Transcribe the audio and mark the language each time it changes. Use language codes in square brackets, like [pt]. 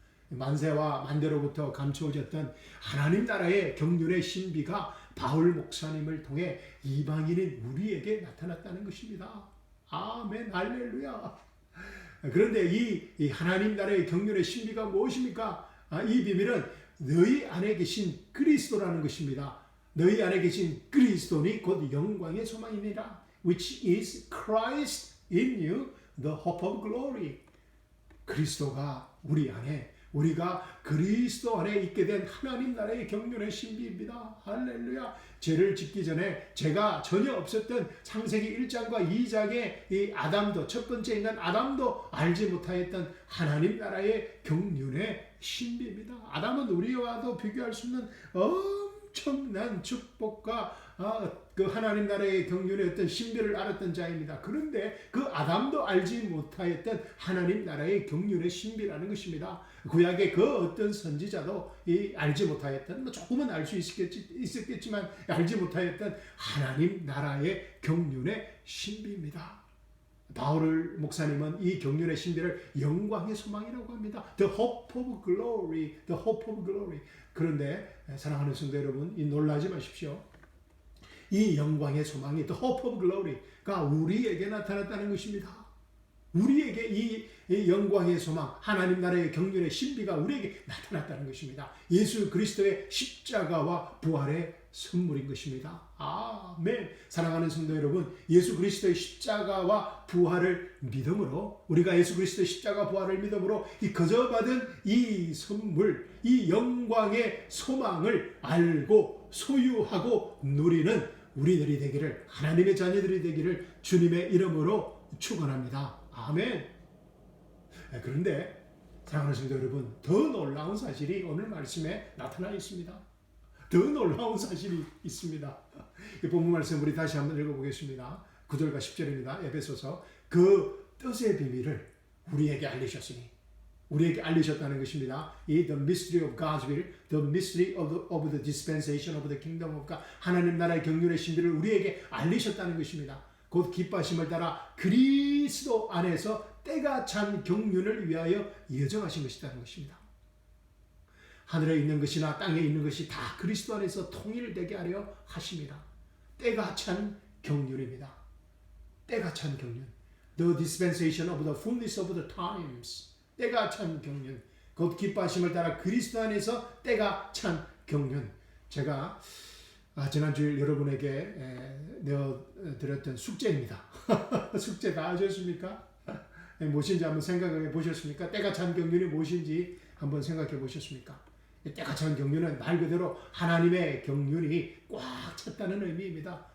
[ko] 만세와 만대로부터 감추어졌던 하나님 나라의 경륜의 신비가 바울 목사님을 통해 이방인인 우리에게 나타났다는 것입니다. 아멘, 할렐루야. 그런데 이 하나님 나라의 경륜의 신비가 무엇입니까? 이 비밀은 너희 안에 계신 그리스도라는 것입니다. 너희 안에 계신 그리스도니 곧 영광의 소망이니라. [en] Which is Christ in you, the hope of glory. [ko] 그리스도가 우리 안에, 우리가 그리스도 안에 있게 된 하나님 나라의 경륜의 신비입니다. 할렐루야. 죄를 짓기 전에 죄가 전혀 없었던 창세기 1장과 2장의 이 아담도, 첫 번째 인간 아담도 알지 못하였던 하나님 나라의 경륜의 신비입니다. 아담은 우리와도 비교할 수 없는 엄청난 축복과 그 하나님 나라의 경륜의 어떤 신비를 알았던 자입니다. 그런데 그 아담도 알지 못하였던 하나님 나라의 경륜의 신비라는 것입니다. 구약의 그 어떤 선지자도 알지 못하였던, 조금은 알 수 있었겠지만 알지 못하였던 하나님 나라의 경륜의 신비입니다. 바울 목사님은 이 경륜의 신비를 영광의 소망이라고 합니다. [en] The hope of glory, the hope of glory. [ko] 그런데 사랑하는 성도 여러분, 놀라지 마십시오. 이 영광의 소망이 [en] the hope of glory [ko] 가 우리에게 나타났다는 것입니다. 우리에게 이 영광의 소망, 하나님 나라의 경륜의 신비가 우리에게 나타났다는 것입니다. 예수 그리스도의 십자가와 부활의 선물인 것입니다. 아멘. 사랑하는 성도 여러분, 예수 그리스도의 십자가와 부활을 믿음으로, 우리가 예수 그리스도의 십자가 부활을 믿음으로 이 거저받은 이 선물, 이 영광의 소망을 알고 소유하고 누리는 우리들이 되기를, 하나님의 자녀들이 되기를 주님의 이름으로 축원합니다. 아멘. 그런데 사랑하는 성도 여러분, 더 놀라운 사실이 오늘 말씀에 나타나 있습니다. 더 놀라운 사실이 있습니다. 이 본문 말씀 우리 다시 한번 읽어보겠습니다. 9절과 10절입니다. 에베소서. 그 뜻의 비밀을 우리에게 알리셨으니, 우리에게 알리셨다는 것입니다. [en] 이 the mystery of God's will, the mystery of the dispensation of the kingdom of God, [ko] 하나님 나라의 경륜의 신비를 우리에게 알리셨다는 것입니다. 곧 기뻐하심을 따라 그리스도 안에서 때가 찬 경륜을 위하여 예정하신 것이라는 것입니다. 하늘에 있는 것이나 땅에 있는 것이 다 그리스도 안에서 통일되게 하려 하심이라. 때가 찬 경륜입니다. 때가 찬 경륜. [en] The dispensation of the fullness of the times. [ko] 때가 찬 경륜. 곧 기뻐하심을 따라 그리스도 안에서 때가 찬 경륜. 제가 지난주에 여러분에게 내어드렸던 숙제입니다. 숙제 다 하셨습니까? 무엇인지 한번 생각해 보셨습니까? 때가 찬 경륜이 무엇인지 한번 생각해 보셨습니까? 때가 찬 경륜은 말 그대로 하나님의 경륜이 꽉 찼다는 의미입니다.